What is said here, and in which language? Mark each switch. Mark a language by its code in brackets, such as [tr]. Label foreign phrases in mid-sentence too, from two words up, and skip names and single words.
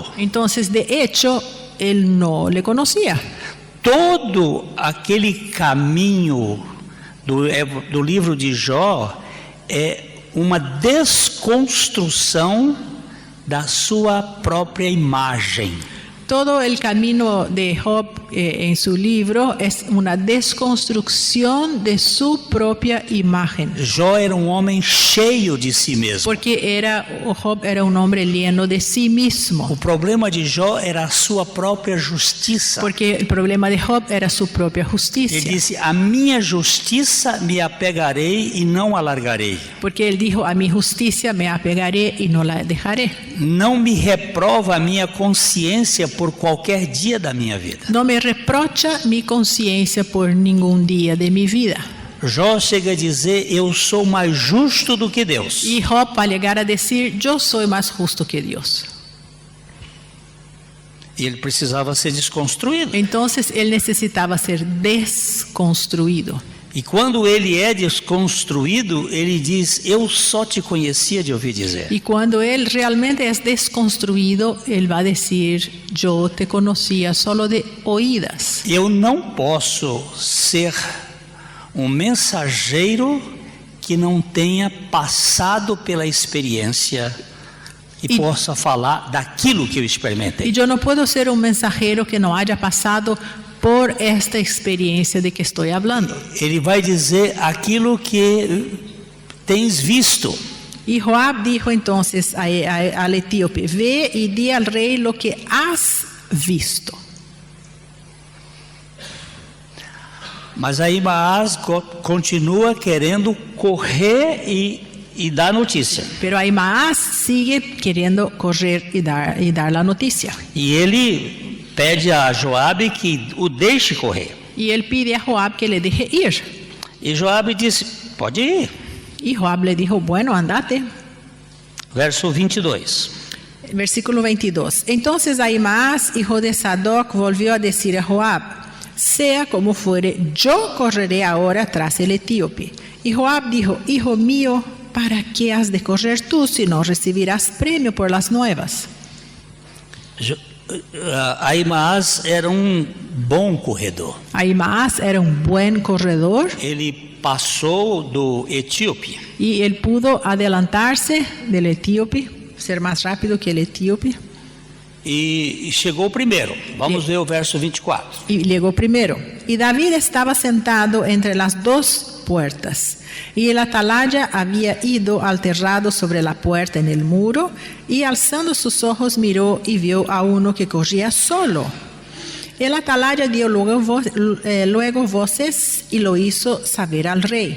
[es] Entonces, de hecho, él no le conocía. [pt] Todo aquele caminho do livro de Jó é uma desconstrução da sua própria imagem. [es] Todo el camino de Job en su libro es una desconstrucción de su propia imagen. [pt] Jó era um homem cheio de si mesmo. [es] Porque Job era un hombre lleno de sí mismo. [pt] O problema de Jó era a sua própria justiça. [es] Porque el problema de Job era su propia justicia. [pt] Ele disse: a minha justiça me apegarei e não a largarei. [es] Porque él dijo, a mi justicia me apegaré y no la dejaré. [pt] Não me reprova a minha consciência por qualquer dia da minha vida. [es] No me reprocha mi conciencia por ningún día de mi vida. [pt] Jó chega a dizer: eu sou mais justo do que Deus. [es] Y Job va a llegar a decir, yo soy más justo que Dios. [pt] E ele precisava ser desconstruído. [es] Entonces él necesitaba ser desconstruido. [pt] E quando ele é desconstruído, ele diz: eu só te conhecia de ouvir dizer. [es] Y cuando él realmente es desconstruido, él va a decir, yo te conocía solo de oídas. [pt] Eu não posso ser um mensageiro que não tenha passado pela experiência e possa falar daquilo que eu experimentei. [es] Y yo no puedo ser un mensajero que no haya pasado por esta experiencia de que estoy hablando. [pt] Ele vai dizer aquilo que tens visto. [es] Y Joab dijo entonces al etíope, ve y di al rey lo que has visto. [pt] Mas aí Ahimaaz continua querendo correr e dar notícia. [es] Pero Ahimaaz sigue queriendo correr y dar la noticia. [pt] E ele pede a Joabe que o deixe correr. [es] Y él pide a Joab que le deje ir. [pt] E Joabe disse: pode ir. [es] Y Joab le dijo, bueno, andate. [pt] Verso 22. [es] Versículo 22. Entonces Ahimaaz, hijo de Sadoc, volvió a decir a Joab, sea como fuere, yo correré ahora tras el etíope. Y Joab dijo, hijo mío, ¿para qué has de correr tú si no recibirás premio por las nuevas? [pt] Ahimaaz era um bom corredor. [es] Ahimaaz era un buen corredor. [pt] Ele passou do etíope. [es] Y él pudo adelantarse del etíope, ser más rápido que el etíope. [pt] E chegou primeiro. Vamos ver o verso 24. [es] Y llegó primero. Y David estaba sentado entre las dos puertas. Y el atalaya había ido al terrado sobre la puerta en el muro. Y alzando sus ojos miró y vio a uno que corría solo. El atalaya dio luego voces y lo hizo saber al rey.